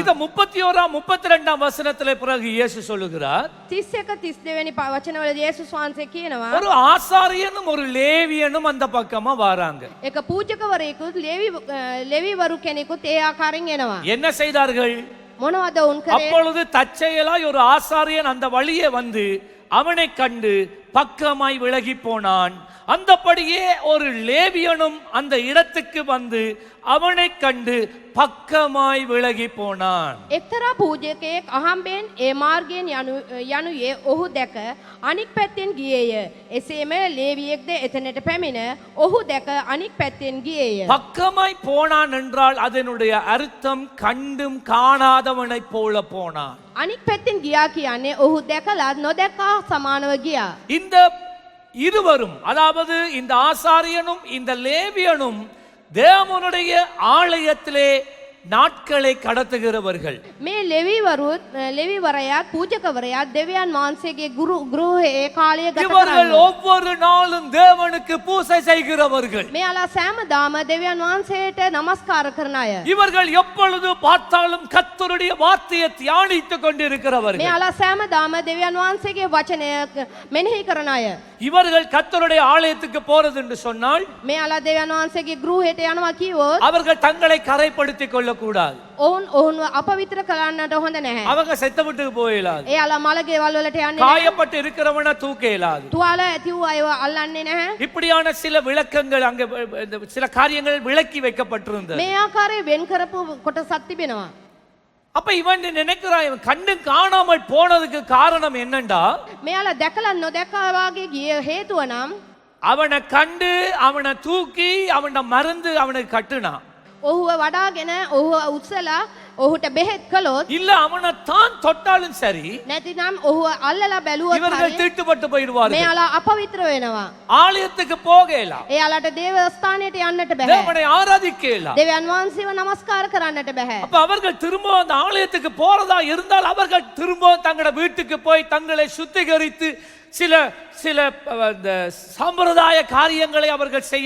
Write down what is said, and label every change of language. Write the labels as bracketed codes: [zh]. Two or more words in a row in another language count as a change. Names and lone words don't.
[ta] இத 31 32 வசனத்திலே பிறகு இயேசு சொல்லுகிறார், [si] 31 32 වෙනි වචනවල යේසුස් වහන්සේ කියනවා [ta] ஒரு ஆசாரியனும் ஒரு லேவியனும் அந்த பக்கமா வராங்க. [si] එක පූජකවරයෙකුත් ලෙවිවරු කෙනෙකුත් ඒ ආකාරයෙන් එනවා. [ta] என்ன செய்தார்கள்? [si] මොනවද වුන් කරේ? [ta] அப்பொழுது தற்செயலாய் ஒரு ஆசாரியன் அந்த வழியே வந்து அவனை கண்டு பக்கமாய் விலகி போனான். அந்தபடியே ஒரு லேவியனும் அந்த இடத்துக்கு வந்து அவனை கண்டு பக்கமாய் விலகி போனான். [si] එක්තරා පූජකයෙක් අහම්බෙන් ඒ මාර්ගයෙන් යනුයේ ඔහු දැක අනික් පැත්තෙන් ගියේය. එසේම ලේවියෙක්ද එතනට පැමිණ ඔහු දැක අනික් පැත්තෙන් ගියේය. [ta] பக்கமாய் போனான் என்றால் அதனுடைய அர்த்தம் கண்டும் காணாதவனைப் போல போனான். [si] අනික් පැත්තෙන් ගියා කියන්නේ ඔහු දැකලා නොදැක්කා සමානව ගියා. [ta] இந்த இருவரும், அதாவது இந்த ஆசாரியனும் இந்த லேவியனும் தேவனுடைய ஆலயத்திலே நாட்களை கடத்துகிறவர்கள். [si] මේ ලෙවිවරයාත් පූජකවරයාත් දෙවියන් වහන්සේගේ ගෘහයේ කාලය ගත [ta] இவர்கள் [si] කරනවා. [ta] ஒவ்வொரு நாளும் தேவனுக்கு பூசை செய்கிறவர்கள். [si] මෙයාලා සෑමදාම දෙවියන් වහන්සේට নমස්කාර කරන අය. [ta] இவர்கள் எப்பொழுது பார்த்தாலும் கர்த்தருடைய வார்த்தையை தியானித்துக் கொண்டிருக்கிறவர்கள். [si] මෙයාලා සෑමදාම දෙවියන් වහන්සේගේ වචනය මෙනෙහි කරන අය. [ta] இவர்கள் கர்த்தருடைய ஆலயத்துக்கு போறது என்று சொன்னால் [si] මෙයාලා දෙවියන් වහන්සේගේ ගෘහයට යනවා කිව්වොත් [ta] அவர்கள் தங்களை கரைப்படுத்திக் கொள்ள கூடாது. [si] ඔවුන්ව අපවිත්‍ර කරන්නට හොඳ නැහැ. [ta] அவங்க செத்த விட்டுக்கு போயிடாது. [si] එයාලා මලගේවල් වලට යන්නේ නැහැ. [ta] காயப்பட்டு இருக்கிறவனை தூக்க இயலாது. [si] තුවාල ඇති වූ අයව අල්ලන්නේ නැහැ. [ta] இப்படியான சில விளக்கங்கள் அங்க சில காரியங்கள் விளக்கி வைக்கப்பட்டிருந்தது. [si] මේ ආකාරයේ වෙන් කරපු කොටසක් තිබෙනවා. [ta] அப்ப இவன் நினைக்கிறான், இவன் கண்டு காணாமல் போனதுக்கு காரணம் என்னண்டா, [si] මෙයාලා දැකලා නොදැක්කා වගේ ගිය හේතුව නම් [ta] அவனை கண்டு அவனை தூக்கி அவன மருந்து அவனுக்கு கட்டுனான். [si] ඔහුව වඩාගෙන ඔහුව උත්සලා ඔහුට බෙහෙත් කළොත් [ta] இல்ல அவனை தான் தொட்டாலும் சரி [si] නැතිනම් ඔහුව අල්ලලා බැලුවොත් [ta] இவர்கள் [si] හරි [ta] தீட்டுப்பட்டு போயிடுவார்கள். [si] මෙයාලා අපවිත්‍ර වෙනවා. [ta] ஆலயத்துக்கு போகலாம், [si] එයාලට දේවස්ථානයට යන්නට බෑ. [ta] தேவனை ஆராதிக்கலாம். [si] දෙවියන් වහන්සේව নমස්කාර කරන්නට බෑ. [ta] அப்ப அவர்கள் திரும்ப அந்த ஆலயத்துக்கு போறதா இருந்தால் அவர்கள் திரும்ப தங்களோட வீட்டுக்கு போய் தங்களை சுத்திகரித்து சில சில சம்பிரதாய காரியங்களை அவர்கள் செய்ய